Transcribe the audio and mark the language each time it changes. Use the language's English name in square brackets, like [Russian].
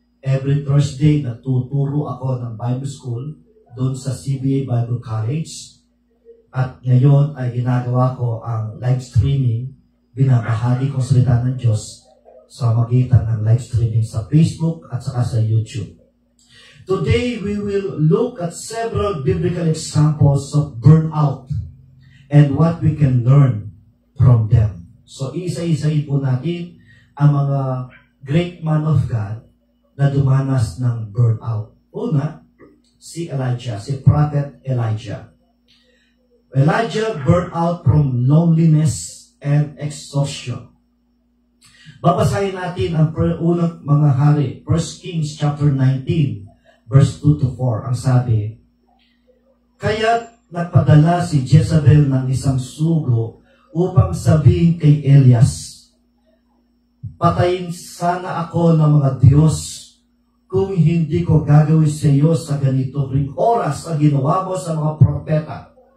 [English] Every Thursday, [Filipino] natuturo ako ng Bible School doon sa CBA Bible College. At ngayon ay ginagawa ko ang live streaming, binabahagi ko salita ng Diyos sa magitan ng live streaming sa Facebook at saka sa YouTube. [English] Today, we will look at several biblical examples of burnout and what we can learn from them. [Filipino] So, isa-isahin po natin ang mga [English] great man of God [Filipino] na dumanas ng burnout. Una, si Elijah, si Prophet Elijah. [English] Elijah burned out from loneliness and exhaustion. [Filipino] Babasahin natin ang unang mga hari, 1 Kings chapter 19, verse 2 to 4. Ang sabi, kaya't nagpadala si Jezebel ng isang sugo upang sabihin kay Elias, patayin sana ako ng mga Diyos kung hindi ko gagawin sa iyo sa ganito ring oras ang ginawa mo sa mga propeta.